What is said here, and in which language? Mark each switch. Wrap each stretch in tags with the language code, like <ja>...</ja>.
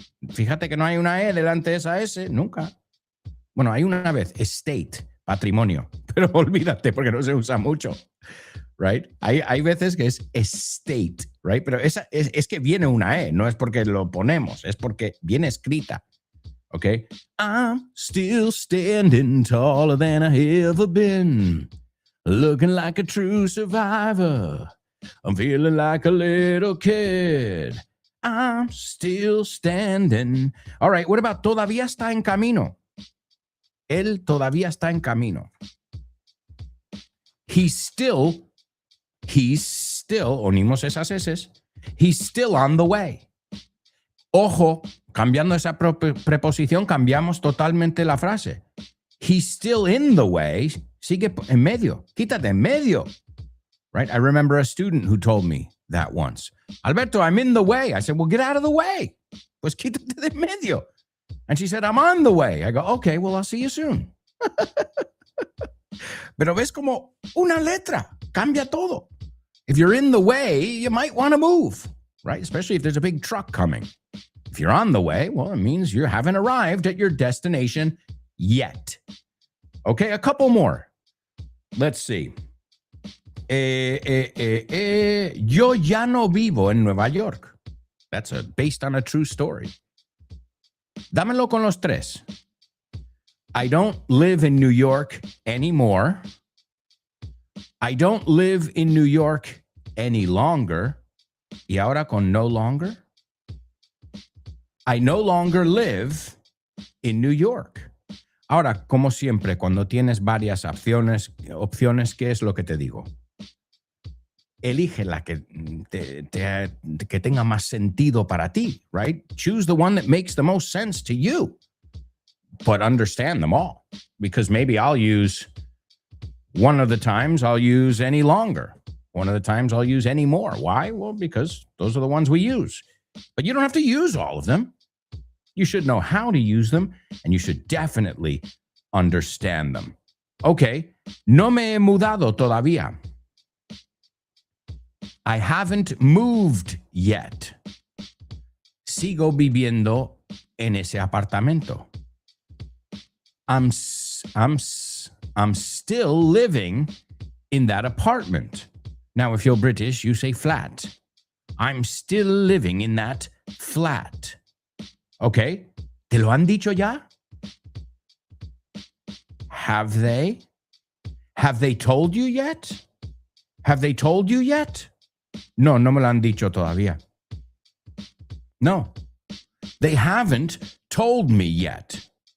<es>Fíjate que no hay una E delante de esa S, nunca. Bueno, hay una vez, estate, patrimonio, pero olvídate porque no se usa mucho, right? Hay veces que es estate, right? Pero esa es que viene una E, no es porque lo ponemos, es porque viene escrita, ¿ok?</es> <en>I'm still standing taller than I ever been, looking like a true survivor. I'm feeling like a little kid. I'm still standing. All right, what about</en> <es>todavía está en camino? Él todavía está en camino.</es> <en>He's still,</en> <es>unimos esas S,</es> <en>he's still on the way.</en> <es>Ojo, cambiando esa preposición, cambiamos totalmente la frase.</es> <en>He's still in the way,</en> <es>sigue en medio, quítate en medio. Right?</es> <en>I remember a student who told me that once. Alberto, I'm in the way. I said, well, get out of the way.</en> <es>Pues quítate de medio.</es> <en>And she said, I'm on the way. I go, okay, well, I'll see you soon.</en> <es>Pero ves como una letra cambia todo.</es> <en>If you're in the way, you might want to move, right? Especially if there's a big truck coming. If you're on the way, well, it means you haven't arrived at your destination yet. Okay, a couple more. Let's see.</en> <es>Yo ya no vivo en Nueva York.</es> <en>That's based on a true story.</en> <es>Dámelo con los 3.</es> <en>I don't live in New York anymore. I don't live in New York any longer.</en> <es>Y ahora con no longer.</es> <en>I no longer live in New York.</en> <es>Ahora, como siempre, cuando tienes varias opciones, ¿qué es lo que te digo? Elige la que tenga más sentido para ti, right?</es> <en>Choose the one that makes the most sense to you, but understand them all. Because maybe I'll use, one of the times I'll use any longer. One of the times I'll use any more. Why? Well, because those are the ones we use. But you don't have to use all of them. You should know how to use them, and you should definitely understand them.</en> <es>Okay, no me he mudado todavía.</es> <en>I haven't moved yet.</en> <es>Sigo viviendo en ese apartamento.</es> <en>I'm still living in that apartment. Now, if you're British, you say flat. I'm still living in that flat.</en> <es>Okay, ¿te lo han dicho ya?</es> <en>Have they? Have they told you yet? Have they told you yet?</en> <es>No, no me lo han dicho todavía.</es> <en>No, they haven't told me yet.</en>